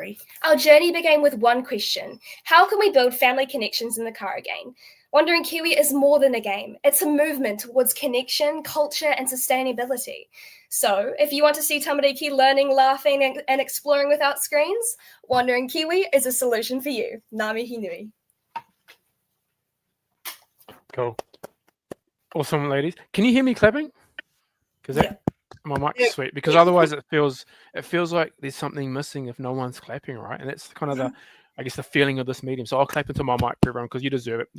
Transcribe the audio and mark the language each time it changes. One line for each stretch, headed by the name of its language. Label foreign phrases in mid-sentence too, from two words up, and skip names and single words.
English: Our journey began with one question: how can we build family connections in the car again? Wandering Kiwi is more than a game. It's a movement towards connection, culture, and sustainability. So, if you want to see tamariki learning, laughing, and exploring without screens, Wandering Kiwi is a solution for you.
Māori: Ngā mihi nui.
English: Cool. Awesome, ladies. Can you hear me clapping? Because my mic's sweet. Because otherwise it feels like there's something missing if no one's clapping, right? And that's kind of the feeling of this meeting. So I'll clap into my mic for everyone because you deserve it.